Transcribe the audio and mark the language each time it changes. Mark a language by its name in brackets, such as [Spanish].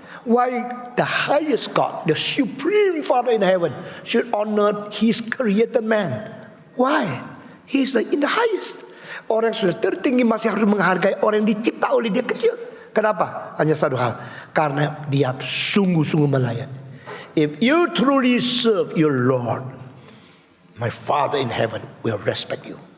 [English] Why the highest God, the supreme Father in heaven should honor his created man? Why? He's in the highest. [Indonesian] Orang yang sudah tertinggi masih harus menghargai orang yang dicipta oleh dia kecil. Kenapa? Hanya satu hal. Karena dia sungguh-sungguh melayani. [English] If you truly serve your Lord, my Father in heaven will respect you.